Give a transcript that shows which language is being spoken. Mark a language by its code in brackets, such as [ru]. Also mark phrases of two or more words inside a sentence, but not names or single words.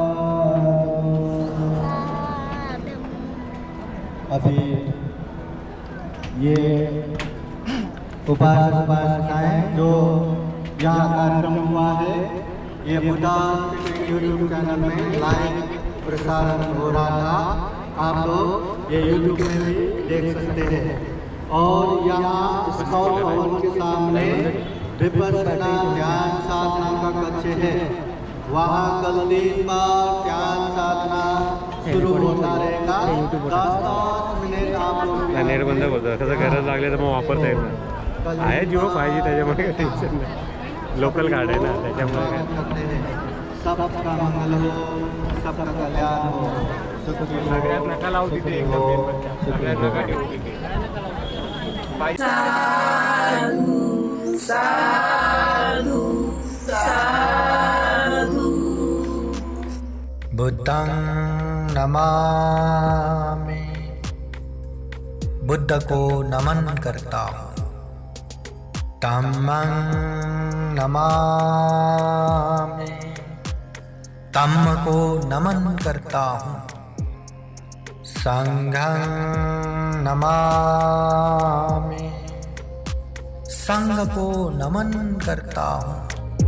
[hi] अभी ये उपासक उपासिकाएं जो यहाँ कार्यक्रम हुआ है, ये बुद्धा यूट्यूब चैनल में लाइव प्रसारण हो रहा था, आप लोग ये यूट्यूब में भी देख सकते हैं। और यहाँ स्काउट भवन के सामने विपश्यना ध्यान साधना का कक्ष है, वहाँ कल 3 बार ध्यान साधना शुरू होता रहेगा। 10 मिनिट आप लोग [mr] नेट बंद होतं, कसं गरज लागले तर मग वापरता येईल ना, आहे जिओ 5G, त्याच्यामुळे काही टेन्शन नाही, [en] local card [mr] आहे ना त्याच्यामुळे काय। [hi] सबका मंगल हो, सबका कल्याण हो, [mr] सगळ्यात नका लावू तिथे एकदम मेन बच्चा, सगळ्यात नका ठेवू तिथे। [pi] साधु साधु साधु। बुद्धं नमामि, [hi] बुद्ध को नमन करता हूँ। [pi] धम्मं नमामि, [hi] धम्म को नमन करता हूँ। [pi] संघं नमामि, [hi] संघ को नमन करता हूँ।